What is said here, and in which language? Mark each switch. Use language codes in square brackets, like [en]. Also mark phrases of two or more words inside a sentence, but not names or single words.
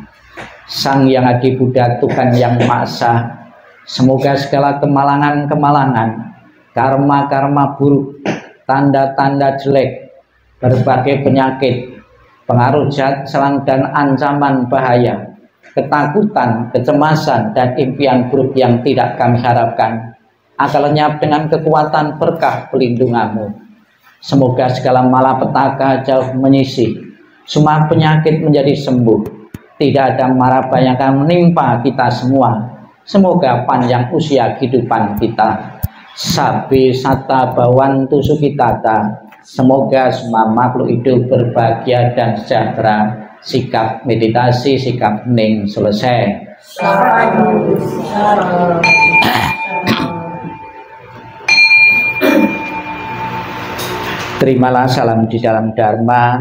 [id] Sang Yang Adi Buddha, Tuhan Yang Maha Esa, semoga segala kemalangan-kemalangan, karma-karma buruk, tanda-tanda jelek, berbagai penyakit, pengaruh jahat, selang dan ancaman bahaya, ketakutan, kecemasan, dan impian buruk yang tidak kami harapkan akan lenyap dengan kekuatan berkah pelindunganmu. Semoga segala malapetaka jauh menyisih, semua penyakit menjadi sembuh, tidak ada mara bahaya yang akan menimpa kita semua. Semoga panjang usia kehidupan kita. [pi] Sabi sata bawantu sukitata. [id] Semoga semua makhluk hidup berbahagia dan sejahtera. Sikap meditasi, sikap hening selesai. Terimalah salam di dalam Dharma.